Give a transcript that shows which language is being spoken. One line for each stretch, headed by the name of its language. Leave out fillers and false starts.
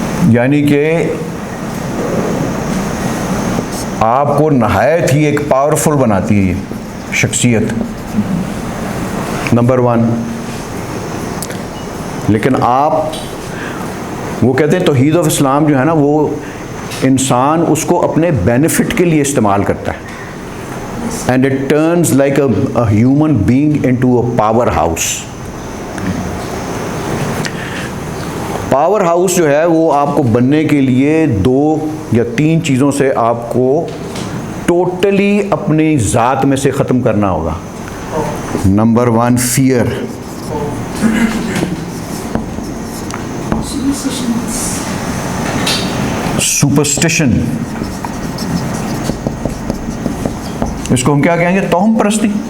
Urdu: یعنی کہ آپ کو نہایت ہی ایک پاورفل بناتی ہے یہ شخصیت, نمبر 1. لیکن آپ وہ کہتے ہیں توحید آف اسلام جو ہے نا وہ انسان اس کو اپنے بینیفٹ کے لیے استعمال کرتا ہے.
English: And it turns like a human being into a powerhouse.
Urdu: Power house جو ہے وہ آپ کو بننے کے لیے 2 یا 3 چیزوں سے آپ کو ٹوٹلی اپنی ذات میں سے ختم کرنا ہوگا. نمبر 1 فیئر, سپرسٹیشن, اس کو ہم کیا کہیں گے؟ توہم پرستی.